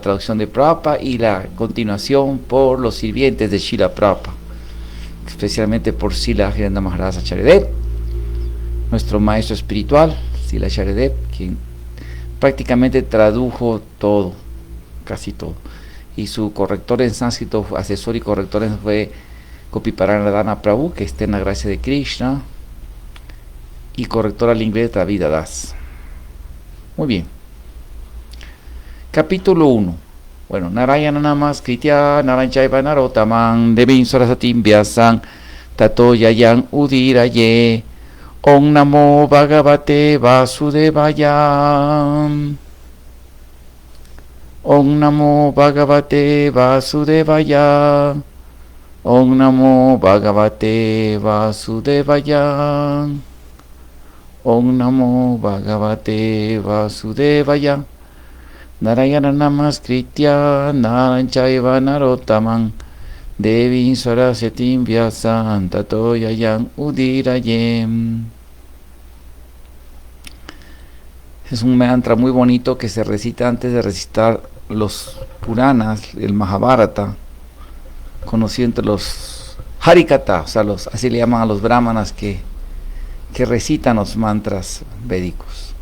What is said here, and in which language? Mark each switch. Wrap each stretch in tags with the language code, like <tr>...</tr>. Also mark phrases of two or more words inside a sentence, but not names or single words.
<es>traducción de Prabhupada y la continuación por los sirvientes de Srila Prabhupada, especialmente por Srila Jirendra Maharaj Acharya, nuestro maestro espiritual, Srila Acharya, quien prácticamente tradujo todo, casi todo, y su corrector en sánscrito, asesor y corrector fue Gopiparanadhana Prabhu, que esté en la gracia de Krishna, y corrector al inglés David Das. Muy bien. Capítulo 1. Bueno,</es> <sa>Narayana Namaskritya Naranchaiva Narotaman Devim Sarasatim Vyasan Tato Yayan Udiraye Om Namo Bhagavate Vasudevaya. Om Namo Bhagavate Vasudevaya. Om Namo Bhagavate Vasudevaya. Om Namo Bhagavate Vasudevaya. Narayana Namaskritya Naranchaiva Narotaman Devim Saraswatim Vyasam Tato Yayan Udirayem.</sa> <es>Es un mantra muy bonito que se recita antes de recitar los Puranas, el Mahabharata, conocido entre los Harikata, o sea, así le llaman a los brahmanas que recitan los mantras védicos.</es>